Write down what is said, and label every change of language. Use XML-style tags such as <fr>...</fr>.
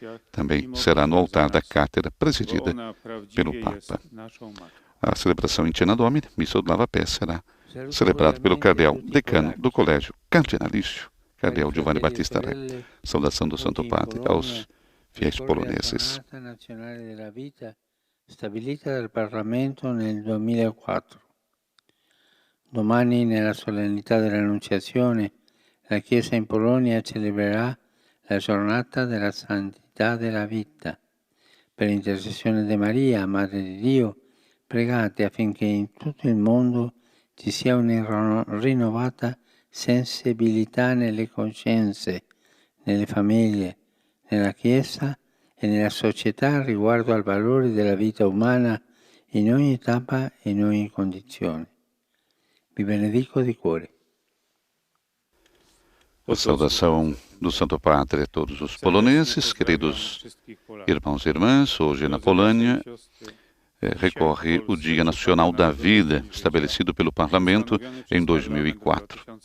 <pt>Também será no altar da Cátedra, presidida pelo Papa. A celebração em Tina Domini, Missa do Lava Pé, será celebrada pelo cardeal decano do Colégio Cardinalício, Cardeal Giovanni Battista Re. Saudação do Santo Padre aos fiéis poloneses.</pt> <it>Stabilita dal Parlamento nel 2004. Domani, nella solennità dell'Annunciazione, la Chiesa in Polonia celebrerà la giornata della santità della vita. Per intercessione di Maria, Madre di Dio, pregate affinché in tutto il mondo ci sia una rinnovata sensibilità nelle coscienze, nelle famiglie, nella Chiesa e nella società riguardo al valore della vita umana in ogni tappa e in ogni condizione. Vi benedico di cuore.</it> <pt>A saudação do Santo Padre a todos os poloneses, queridos irmãos e irmãs. Hoje na Polônia recorre o Dia Nacional da Vida, estabelecido pelo Parlamento em 2004.</pt>